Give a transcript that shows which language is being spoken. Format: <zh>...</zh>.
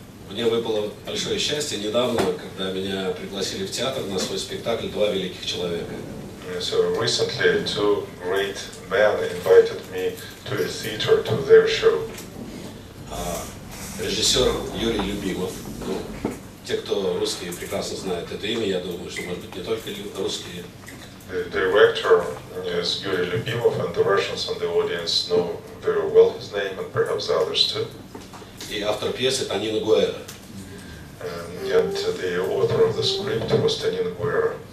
<ru>Мне выпало большое счастье недавно, когда меня пригласили в театр на свой спектакль «Два великих человека».</ru> <en>So recently, two great men invited me to a theater to their show.</en> <ru>Режиссер Юрий Любимов. Те, кто русские, прекрасно знают это имя. Я думаю, что, может быть, не только русские.</ru> <en>The director is Yuri Lyubimov, and the Russians in the audience know very well his name, and perhaps the others too.</en> <ru>И автор пьесы Танина Гуэра.</ru> <en>And the author of the script was Tanina Guerra.</en>